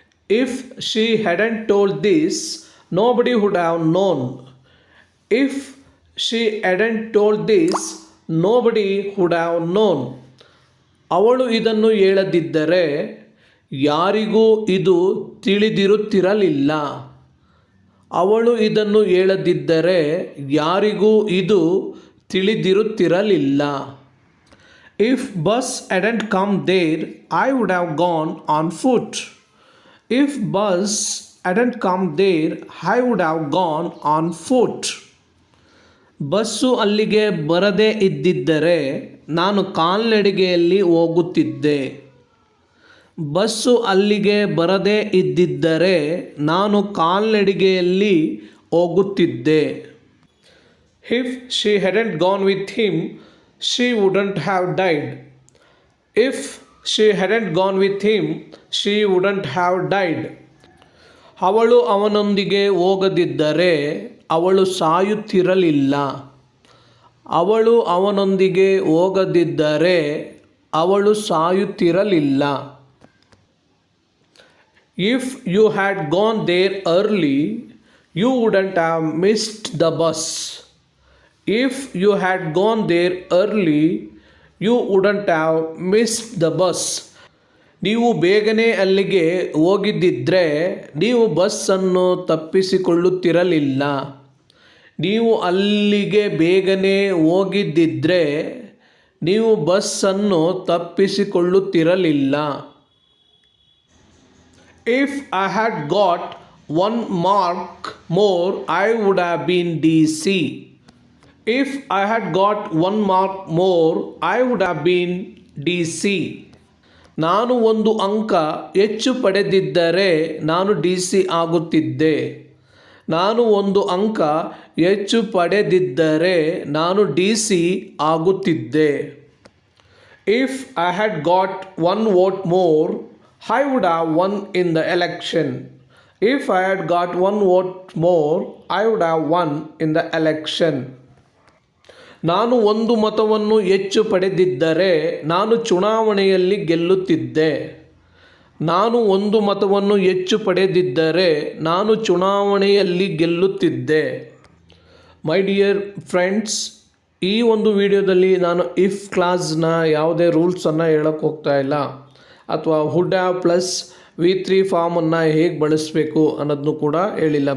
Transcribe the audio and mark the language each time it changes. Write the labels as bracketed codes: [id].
[en] If she hadn't told this, nobody would have known. If she hadn't told this, nobody would have known. [kn] ಅವಳು ಇದನ್ನು ಹೇಳದಿದ್ದರೆ ಯಾರಿಗೂ ಇದು ತಿಳಿದಿರುತ್ತಿರಲಿಲ್ಲ. ಅವಳು ಇದನ್ನು ಹೇಳದಿದ್ದರೆ ಯಾರಿಗೂ ಇದು ತಿಳಿದಿರುತ್ತಿರಲಿಲ್ಲ. [en] If bus hadn't come there, I would have gone on foot. If bus hadn't come there, I would have gone on foot. [kn] Bus ಅಲ್ಲಿಗೆ ಬರದೇ ಇದ್ದಿದ್ದರೆ ನಾನು ಕಾಲ್ನಡಿಗೆಯಲ್ಲಿ ಹೋಗುತ್ತಿದ್ದೆ. ಬಸ್ಸು ಅಲ್ಲಿಗೆ ಬರದೇ ಇದ್ದಿದ್ದರೆ ನಾನು ಕಾಲ್ನಡಿಗೆಯಲ್ಲಿ ಹೋಗುತ್ತಿದ್ದೆ. [en] If she hadn't gone with him, she wouldn't have died. If she hadn't gone with him, she wouldn't have died. [kn] ಅವಳು ಅವನೊಂದಿಗೆ ಹೋಗದಿದ್ದರೆ ಅವಳು ಸಾಯುತ್ತಿರಲಿಲ್ಲ. ಅವಳು ಅವನೊಂದಿಗೆ ಹೋಗದಿದ್ದರೆ ಅವಳು ಸಾಯುತ್ತಿರಲಿಲ್ಲ. [en] If you had gone there early, you wouldn't have missed the bus. If you had gone there early, you wouldn't have missed the bus. [kn] ನೀವು ಬೇಗನೆ ಅಲ್ಲಿಗೆ ಹೋಗಿದ್ದಿದ್ರೆ ನೀವು ಬಸ್ಸನ್ನು ತಪ್ಪಿಸಿಕೊಳ್ಳುತ್ತಿರಲಿಲ್ಲ. ನೀವು ಅಲ್ಲಿಗೆ ಬೇಗನೆ ಹೋಗಿದ್ದಿದ್ರೆ ನೀವು ಬಸ್ಸನ್ನು ತಪ್ಪಿಸಿಕೊಳ್ಳುತ್ತಿರಲಿಲ್ಲ. [en] If I had got 1 mark more, I would have been DC. If I had got 1 mark more, I would have been DC. [kn] ನಾನು 1 ಅಂಕ ಹೆಚ್ಚು ಪಡೆದಿದ್ದರೆ ನಾನು DC ಆಗುತ್ತಿದ್ದೆ. ನಾನು 1 ಅಂಕ ಹೆಚ್ಚು ಪಡೆದಿದ್ದರೆ ನಾನು DC ಆಗುತ್ತಿದ್ದೆ. [en] If I had got 1 vote more, I would have won in the election. If I had got 1 vote more, I would have won in the election. [kn] ನಾನು ಒಂದು ಮತವನ್ನು ಹೆಚ್ಚು ಪಡೆದಿದ್ದರೆ ನಾನು ಚುನಾವಣೆಯಲ್ಲಿ ಗೆಲ್ಲುತ್ತಿದ್ದೆ. ನಾನು ಒಂದು ಮತವನ್ನು ಹೆಚ್ಚು ಪಡೆದಿದ್ದರೆ ನಾನು ಚುನಾವಣೆಯಲ್ಲಿ ಗೆಲ್ಲುತ್ತಿದ್ದೆ. [en] my dear friends, [kn] ಈ ಒಂದು ವಿಡಿಯೋದಲ್ಲಿ ನಾನು ಇಫ್ ಕ್ಲಾಸ್ನ ಯಾವುದೇ ರೂಲ್ಸನ್ನು ಹೇಳೋಕ್ಕೆ ಹೋಗ್ತಾ ಇಲ್ಲ, ಅಥವಾ ವುಡ್ ಹ್ಯಾವ್ ಪ್ಲಸ್ V3 ಫಾರ್ಮನ್ನು ಹೇಗೆ ಬಳಸಬೇಕು ಅನ್ನೋದನ್ನು ಕೂಡ ಹೇಳಿಲ್ಲ.